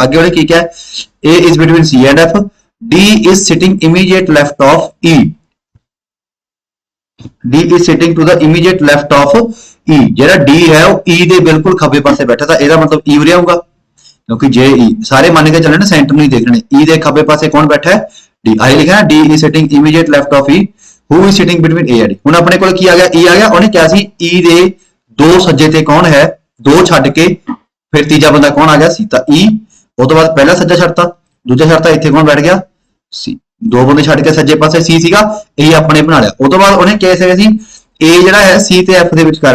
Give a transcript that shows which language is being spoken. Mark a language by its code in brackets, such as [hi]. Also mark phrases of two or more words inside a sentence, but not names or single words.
[pa] ਅੱਗੇ ਉਹਨੇ ਕੀ ਕਿਹਾ, [en] A is between C and F। D is sitting immediate left of E। D is sitting to the immediate left of E। [pa] ਜਿਹੜਾ D ਹੈ ਉਹ E ਦੇ ਬਿਲਕੁਲ ਖੱਬੇ ਪਾਸੇ ਬੈਠਾ, ਤਾਂ ਇਹਦਾ ਮਤਲਬ E ਉਰੇ ਆਊਗਾ, ਕਿਉਂਕਿ ਜੇ E ਸਾਰੇ ਮੰਨ ਕੇ ਚੱਲੇ ਨਾ, ਸੈਂਟਰ ਨੂੰ ਹੀ ਦੇਖਣੇ। E ਦੇ ਖੱਬੇ ਪਾਸੇ ਕੌਣ ਬੈਠਾ ਹੈ, D। ਆਹੀ ਲਿਖਿਆ [en] D is sitting immediate left of E। Who is sitting between A and D। [pa] ਹੁਣ ਆਪਣੇ ਕੋਲ ਕੀ ਆ ਗਿਆ, E ਆ ਗਿਆ। ਉਹਨੇ ਕਿਹਾ ਸੀ E ਦੇ ਦੋ ਸੱਜੇ ਤੇ ਕੌਣ ਹੈ, ਦੋ ਛੱਡ ਕੇ ਫਿਰ ਤੀਜਾ ਬੰਦਾ ਕੌਣ ਆ ਗਿਆ, C। ਤਾਂ E, ਉਹ ਤੋਂ ਬਾਅਦ ਪਹਿਲਾ ਸੱਜਾ ਛੱਡਤਾ, ਦੂਜਾ ਛੱਡਤਾ, ਇੱਥੇ ਕੌਣ ਬੈਠ ਗਿਆ, C। ਦੋ ਬੰਦੇ ਛੱਡ ਕੇ ਸੱਜੇ ਪਾਸੇ C ਸੀਗਾ, ਇਹ ਆਪਣੇ ਬਣਾ ਲਿਆ। ਉਹ ਤੋਂ ਬਾਅਦ ਉਹਨੇ ਕਿਹਾ ਸੀ A ਜਿਹੜਾ ਹੈ C ਤੇ F ਦੇ ਵਿਚਕਾਰ ਹੈ।